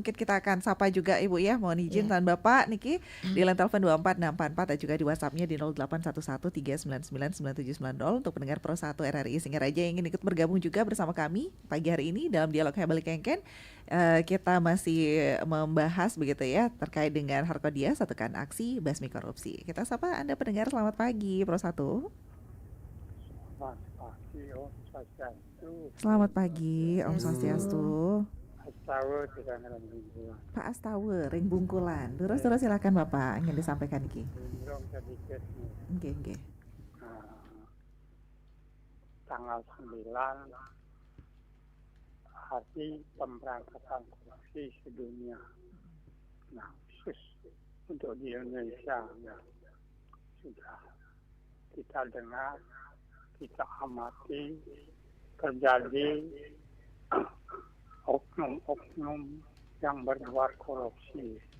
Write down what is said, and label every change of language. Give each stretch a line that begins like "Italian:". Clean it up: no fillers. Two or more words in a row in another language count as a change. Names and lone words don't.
Indonesian: Mungkin kita akan sapa juga Ibu ya, mohon izin dan Bapak Niki di line telepon 24644 dan juga di WhatsApp-nya di 0811399990 untuk pendengar Pro 1 RRI Singaraja yang ingin ikut bergabung juga bersama kami pagi hari ini dalam dialog Hebali Kengken. Kita masih membahas begitu ya terkait dengan Harkodia satukan aksi basmi korupsi. Kita sapa Anda pendengar, selamat pagi Pro 1. Selamat pagi Om Swastiastu. Pak Astawa Ring Bungkulan. Terus silakan Bapak ingin disampaikan iki. Nggih. Tanggal 9 hari pemberantasan korupsi sedunia. Nah, khusus untuk di Indonesia sudah kita dengar, kita amati terjadi oknum-oknum yang berbuat korupsi.